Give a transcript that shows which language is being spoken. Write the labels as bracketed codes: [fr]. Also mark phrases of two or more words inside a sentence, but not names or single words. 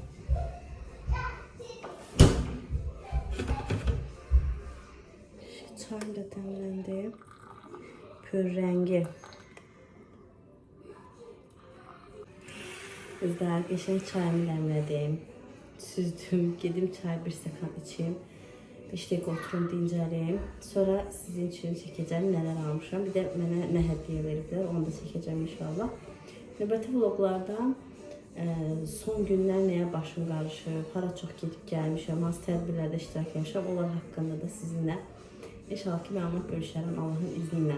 [tr] Çayım da demlendi. Pür rengi. Kızlar, geçen çayımı demledim. Süzdüm. [az] Gedim çay bir stəkan içeyim. 5 dəqiqə oturum, dincəliyim. Sonra sizin üçün çəkəcəm nələr almışam. Bir də mənə nə hədiyyə veriblər, onu da çəkəcəm inşallah. Növbəti vloglarda Son günlər nəyə başım qarışıb, hara çox gedib gəlmişəm, hansı tədbirlərdə iştirak etmişəm, onlar haqqında da sizinlə inşallah ki məlumat bölüşərəm Allahın izni ilə.